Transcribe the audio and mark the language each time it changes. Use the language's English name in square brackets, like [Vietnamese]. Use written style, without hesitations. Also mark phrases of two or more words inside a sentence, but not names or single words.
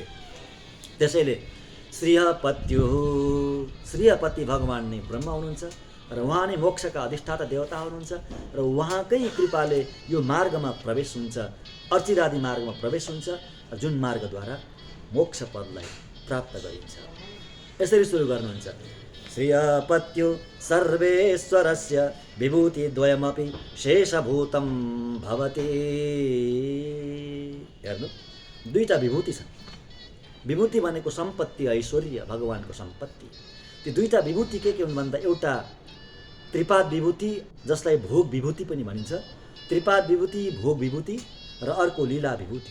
[Nepali] त्यसैले श्रीपत्यो, श्रीपति भगवान नै ब्रह्म हुनुहुन्छ। र उहाँ नै मोक्षका अधिष्ठाता देवता हुनुहुन्छ र उहाँकै कृपाले यो मार्गमा प्रवेश हुन्छ, अर्चिरादि मार्गमा प्रवेश हुन्छ, जुन मार्गद्वारा मोक्ष पदलाई प्राप्त गरिन्छ। यसरी सुरु गर्नुहुन्छ। [Sanskrit] श्रियपत्यु सर्वेश्वरस्य विभूतिद्वयमपि शेषभूतं भवति। [Nepali] हेर्नु, दुईटा विभूति छन्। विभूति भनेको सम्पत्ति, ऐश्वर्य, भगवानको सम्पत्ति। ती दुईटा विभूति के हुन् भन्दा एउटा त्रिपाद विभूति, जसलाई भोग विभूति पनि भनिन्छ। त्रिपाद विभूति, भोग विभूति र अर्को लीला विभूति।